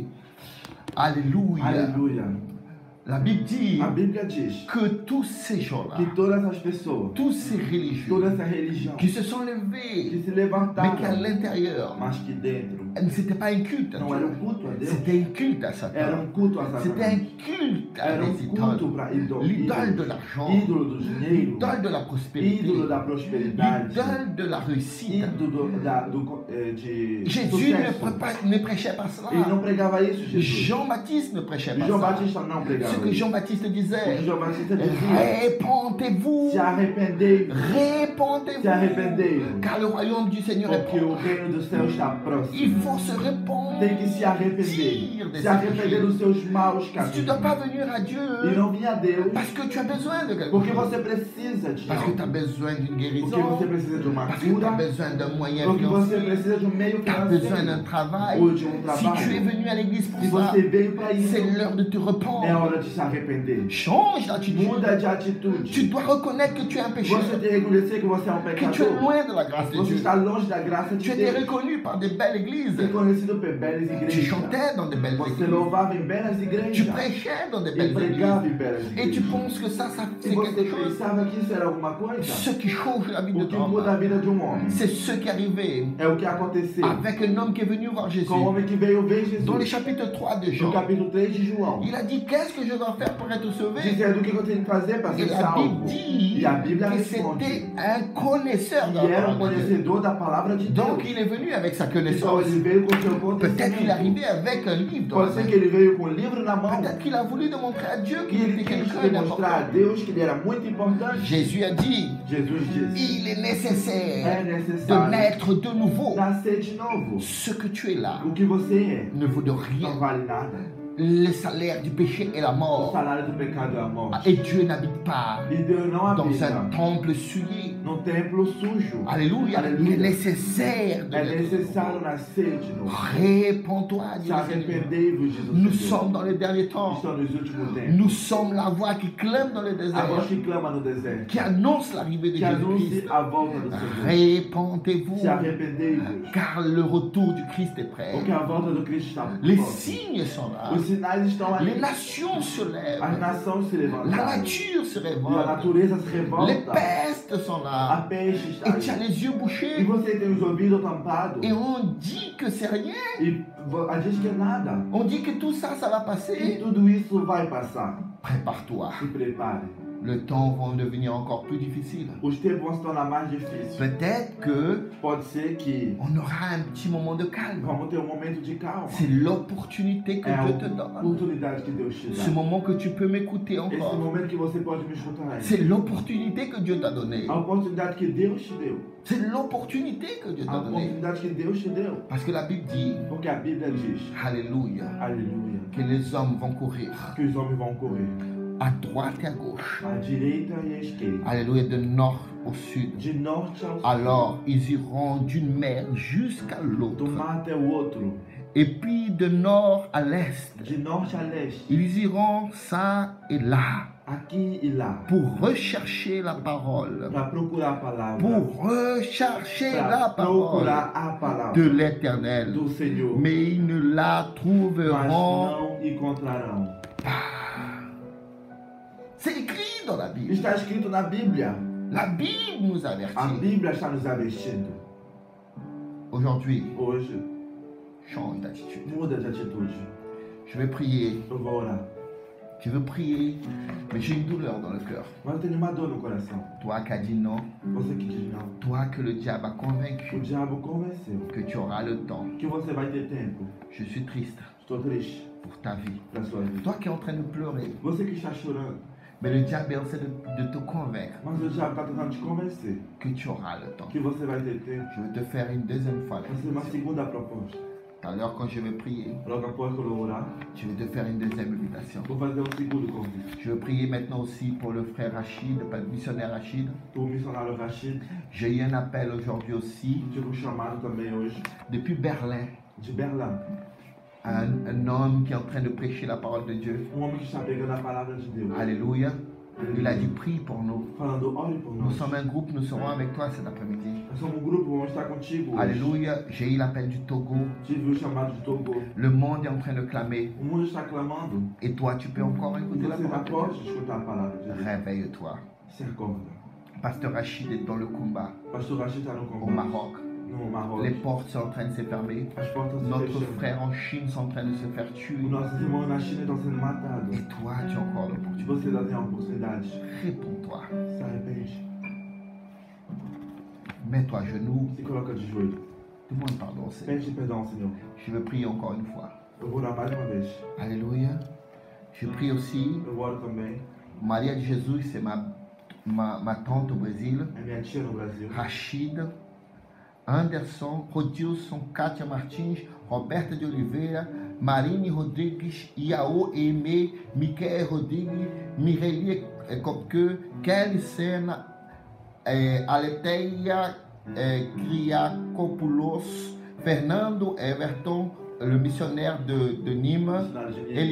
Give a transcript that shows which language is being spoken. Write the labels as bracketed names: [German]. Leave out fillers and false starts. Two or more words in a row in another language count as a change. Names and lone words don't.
[French] Alléluia. [Portuguese] Aleluia. [French] La Bible dit [Portuguese] A Bíblia diz [French] que tous ces gens-là, [Portuguese] que todas as pessoas, [French] tous ces religieux [Portuguese] toda essa religião [French] qui se sont levés, [Portuguese] que se [French] mais qu'à [Portuguese] levantaram, [French] l'intérieur, [Portuguese] mas que dentro [French] c'était pas un culte à [Portuguese] não era [French] Dieu, [Portuguese] culto a Deus, [French] c'était un culte à [Portuguese] era [French] Satan, [Portuguese] culto a [French] c'était [Portuguese] Satanás. [French] un culte à [Portuguese] Era [French] des [Portuguese] culto [French] idoles, [Portuguese] para [French] l'idole de l'argent, [Portuguese] ídolo do dinheiro, [French] l'idole de la prospérité, [Portuguese] ídolo da prosperidade, [French] l'idole de la réussite. [Portuguese] ídolo de [French] Jésus [Portuguese] sucesso. [French] ne prêchait pas cela. [Portuguese] Ele não pregava isso, Jesus. [French] Jean-Baptiste ne prêchait [Portuguese] E [French] pas [Portuguese] João [French] ça. [Portuguese] Batista não pregava [French] Ce que [Portuguese] isso. [French] Jean-Baptiste [Portuguese] O que [French] disait, [Portuguese] João Batista dizia, [French] répentez-vous, [Portuguese] se arrependei, se [French] répentez-vous, [Portuguese] arrependei, [French] car le royaume du Seigneur est [Portuguese] porque o [French] proche. [Portuguese] reino do céu está próximo. [French] Il faut se répandre. [Portuguese] Tem que se arrepender, se arrepender dos seus maus [French] Tu ne dois [Portuguese] caminhos. [French] pas venir à Dieu [Portuguese] E não vir a Deus, [French] parce que tu as besoin de quelque [Portuguese] porque [French] chose. [Portuguese] você precisa de [French] Parce que tu as [Portuguese] algo, [French] besoin d'une [Portuguese] porque [French] guérison. [Portuguese] você precisa de uma [French] Parce que tu as [Portuguese] cura, [French] besoin d'un moyen [Portuguese] porque você [French] financier. [Portuguese] precisa de meio [French] Tu as besoin d'un [Portuguese] financeiro [French] travail. [Portuguese] ou de [French] Si tu es [Portuguese] trabalho. [French] venu à l'église pour [Portuguese] Se [French] ça, [Portuguese] você veio para isso, [French] c'est l'heure de te [Portuguese] é [French] repenter. [Portuguese] hora de se arrepender. [French] Change d'attitude. [Portuguese] Muda de atitude. [French] Tu dois reconnaître que tu es un pécheur. [Portuguese] Você tem que reconhecer que você é um [French] Que tu es [Portuguese] pecador. [French] loin de la grâce de [Portuguese] Você [French] Dieu. [Portuguese] está longe da graça [French] Tu [Portuguese] de [French] étais [Portuguese] Deus. [French] reconnu par des belles églises. [Portuguese] Reconhecido por belas [French] Tu [Portuguese] igrejas. [French] chantais dans des belles [Portuguese] Você [French] églises. [Portuguese] louvava em belas [French] Tu [Portuguese] igrejas. [French] prêchais dans des [Portuguese] E [French] belles [Portuguese] pregava [French] églises. [Portuguese] em belas [French] Et tu [Portuguese] igrejas. [French] penses que ça [Portuguese] E [French] c'est [Portuguese] você [French] quelque chose. [Portuguese] pensava que isso era alguma coisa? [French] Ce qui change la vie de [Portuguese] O que [French] ton [Portuguese] muda a [French] homme, [Portuguese] vida de homem [French] c'est ce qui est arrivé [Portuguese] é o que aconteceu [French] avec un homme qui est venu voir Jésus. [Portuguese] com o homem que veio ver Jesus. [French] Dans le chapitre 3 de [Portuguese] No [French] Jean, [Portuguese] capítulo 3 de João. [French] il a dit qu'est-ce que je dois faire pour être sauvé? [Portuguese] Dizendo o que eu tenho que fazer para [French] Et [Portuguese] ser [French] la Bible [Portuguese] salvo. [French] dit [Portuguese] E a Bíblia [French] que [Portuguese] responde. [French] c'était un connaisseur de [Portuguese] E [French] la [Portuguese] era [French] parole de Dieu. [Portuguese] conhecedor da palavra de Deus. [French] Donc il est venu avec sa [Portuguese] Então [French] connaissance. [Portuguese] ele Ele veio com seu [French] Peut-être qu'il est [Portuguese] acontecimento. [French] arrivé avec un livre dans la [Portuguese] Pode ser [French] main. [Portuguese] que ele veio com o livro na mão. [French] Peut-être qu'il a voulu démontrer à Dieu [Portuguese] E [French] qu'il [Portuguese] ele [French] était [Portuguese] quis [French] quelqu'un [Portuguese] demonstrar a [French] d'important. [Portuguese] Deus que ele era muito importante. [French] Jésus a dit, [Portuguese] Jesus disse: [French] il est nécessaire [Portuguese] é [French] de [Portuguese] necessário [French] naître de nouveau. [Portuguese] nascer de novo. [French] Ce que tu es là [Portuguese] O que você é [French] ne vaut de [Portuguese] não [French] rien. [Portuguese] vale nada. [French] Le salaire du péché est la [Portuguese] O [French] mort. [Portuguese] salário do pecado é a morte. [French] Et Dieu n'habite pas [Portuguese] E Deus não [French] dans [Portuguese] habita [French] un temple souillé. [Portuguese] num templo sujo. [French] Alléluia. Il est nécessaire de [Portuguese] É [French] naître de [Portuguese] necessário [French] nouveau. [Portuguese] nascer de novo. [French] Réponds-toi, [Portuguese] Se [French] dit le Seigneur. [Portuguese] arrependei-vos, diz o [French] Nous [Portuguese] Senhor. [French] sommes dans les derniers temps. [Portuguese] Estão nos últimos tempos. [French] Nous sommes la voix qui clame dans le [Portuguese] A voz [French] désert, [Portuguese] que clama no deserto. [French] qui annonce l'arrivée de [Portuguese] Que anuncie [French] Jésus-Christ. [Portuguese] a volta do Senhor. [French] Répentez-vous, [Portuguese] Se arrependei-vos. [French] car le retour du Christ est prêt. [Portuguese] Porque a volta do Cristo está [French] Les [Portuguese] próxima. [French] signes sont là. [Portuguese] Os sinais estão ali. [French] Les nations se [Portuguese] As [French] lèvent. [Portuguese] nações se [French] La [Portuguese] levantaram. [French] nature se [Portuguese] E a [French] révolte. [Portuguese] natureza se [French] Les [Portuguese] revolta. [French] pestes sont [Portuguese] A [French] là. [Portuguese] peixe está [French] Et tu as [Portuguese] ali. [French] les yeux [Portuguese] E [French] bouchés. [Portuguese] você tem os ouvidos tampados. [French] Et on dit que c'est rien. [Portuguese] E a gente que é nada. [French] On dit que tout ça, ça va [Portuguese] E [French] passer. [Portuguese] tudo isso vai passar. [French] Prépare-toi. [Portuguese] Se prepare. [French] Le temps va devenir encore plus difficile. [Portuguese] Os tempos vão se tornar mais difíceis. [French] Peut-être que [Portuguese] Pode ser que [French] on aura un petit moment de calme. [Portuguese] vamos ter um momento de calma. [French] C'est l'opportunité que [Portuguese] É a [French] Dieu te donne. [Portuguese] oportunidade que Deus te [French] Ce [Portuguese] dá. [French] moment que tu peux m'écouter [Portuguese] Esse [French] encore. [Portuguese] momento que você pode me escutar [French] C'est [Portuguese] aí. [French] l'opportunité que Dieu t'a donnée. [Portuguese] A oportunidade que Deus te deu. [French] C'est l'opportunité que Dieu [Portuguese] A [French] t'a donnée. [Portuguese] oportunidade que Deus te deu. [French] Parce que la Bible dit, [Portuguese] Porque a Bíblia diz, [French] Alléluia, [Portuguese] aleluia, [French] que les hommes vont courir [Portuguese] que os homens vão correr [French] à droite et à gauche. [Portuguese] à direita e à esquerda, [French] Alléluia, de nord au sud. [Portuguese] de norte ao sul, [French] Alors, ils iront d'une mer jusqu'à [Portuguese] do [French] l'autre. [Portuguese] mar até o outro, [French] Et puis de nord à l'est. [Portuguese] de norte a leste, [French] Ils iront ça et là [Portuguese] aqui e lá, [French] pour rechercher la parole. [Portuguese] para procurar a palavra, [French] Pour rechercher la [Portuguese] para [French] parole [Portuguese] procurar a palavra [French] de l'Éternel. [Portuguese] do Senhor, [French] Mais ils ne la [Portuguese] mas [French] trouveront [Portuguese] não encontrarão. [French] pas. C'est écrit dans la Bible. [Portuguese] Está escrito na Bíblia. [French] La Bible nous [Portuguese] A [French] avertit. [Portuguese] Bíblia está nos avertindo. [French] Aujourd'hui, [Portuguese] Hoje, [French] change d'attitude. [Portuguese] muda de atitude. [French] Je vais prier. [Portuguese] Eu vou orar. [French] Je veux prier, mais j'ai une douleur dans le cœur. [Portuguese] Mas eu tenho uma dor no coração. [French] Toi qui as dit non, [Portuguese] Você que diz não. [French] toi que le diable a [Portuguese] O [French] convaincu [Portuguese] diabo convenceu [French] que tu auras le temps. [Portuguese] que você vai ter tempo. [French] Je suis triste [Portuguese] Estou triste [French] pour ta vie. [Portuguese] para sua vida. [French] Toi qui es en train de pleurer, [Portuguese] Você que está chorando, [French] mais le diable essaie de te convaincre [Portuguese] mas o diabo está tentando te convencer [French] que tu auras le temps. [Portuguese] que você vai ter tempo. [French] Je vais te faire une deuxième fois. [Portuguese] Vai ser uma segunda proposta. [French] Tout à l'heure, quand je vais prier, [Portuguese] Logo após que eu orar, [French] je vais te faire une deuxième invitation. [Portuguese] vou fazer segundo convite. [French] Je veux prier maintenant aussi pour le frère Rachid, pas le missionnaire Rachid. [Portuguese] O missionário Rachid, [French] J'ai eu un appel aujourd'hui aussi, [Portuguese] tive chamado também hoje, [French] depuis Berlin. [Portuguese] de Berlim. [French] Un homme qui est en train de prêcher la parole de Dieu. [Portuguese] Homem que está pregando a palavra de Deus. [French] Alléluia. Il a dit prie pour nous. [Portuguese] Falando, ore por [French] Nous [Portuguese] nós. [French] sommes un groupe, nous serons avec toi cet après-midi. [Portuguese] Nós somos um grupo, vamos estar contigo hoje. [French] Alléluia. J'ai eu l'appel du Togo. [Portuguese] Tive o chamado de Togo. [French] Le monde est en train de clamer. [Portuguese] O mundo está clamando. [French] Et toi, tu peux encore [Portuguese] E [French] écouter la [Portuguese] você ainda [French] parole de Dieu. [Portuguese] pode escutar a palavra de Deus. [French] Réveille-toi. [Portuguese] Se acorda. [French] Pasteur Rachid est dans le combat [Portuguese] Pastor Rachid está no [French] au Congo. Maroc. [Portuguese] No Maroc. [French] Les portes sont en train de se fermer. [Portuguese] As portas se [French] Notre [Portuguese] fechando. [French] frère en Chine sont en train de se faire tuer. [Portuguese] Os nossos irmãos na China estão sendo matados. [French] Et toi, tu as encore l'opportunité. [Portuguese] Você ainda tem a oportunidade. [French] Réponds-toi. [Portuguese] Se arrepende. [French] Mets-toi à genoux. [Portuguese] Se coloca de joelho. [French] Demande pardon au Seigneur. [Portuguese] Pede perdão, Senhor. [French] Je veux prier encore une fois. [Portuguese] Eu vou orar mais uma vez. [French] Alléluia. Je prie aussi. [Portuguese] Eu oro também. [French] Maria de Jesus, c'est ma tante au Brésil. [Portuguese] É minha tia no Brasil. [French] Rachid, Anderson, Rodilson, Kátia Martins, Roberta de Oliveira, Marine Rodrigues, Iao Aimé, Michael Rodrigues, Mireille Kopke, Kelly Sena, Aletheia Kriakopoulos, Fernando Everton, le missionnaire de Nîmes, [Portuguese] Missionário de Nîmes.